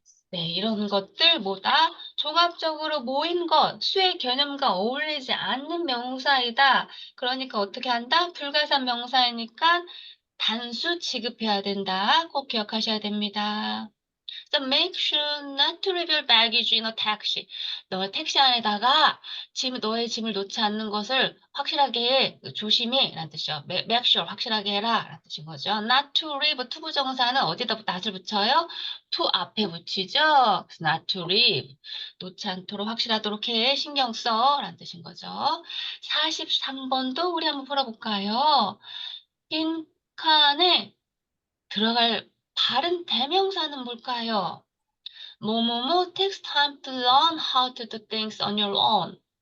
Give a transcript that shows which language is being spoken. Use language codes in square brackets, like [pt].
[ko] 네, 이런 것들 뭐다 종합적으로 모인 것, 수의 개념과 어울리지 않는 명사이다. 그러니까 어떻게 한다? 불가산 명사이니까 단수 취급해야 된다. 꼭 기억하셔야 됩니다. [en] So make sure not to leave your baggage in a taxi. [ko] 너 택시 안에다가 너의 짐을 놓지 않는 것을 확실하게 조심해 라는 뜻이요. [en] Make sure [ko] 확실하게 해라 라는 뜻인 거죠. [en] Not to leave [ko] 투부정사는 어디다 not을 붙여요? to 앞에 붙이죠. 그래서 [en] not to leave [ko] 놓지 않도록 확실하도록 해 신경 써 라는 뜻인 거죠. 43번도 우리 한번 풀어볼까요? 빈 칸에 들어갈 바른 대명사는 뭘까요? [en] 뭐뭐뭐 takes time to learn how to do things on your own.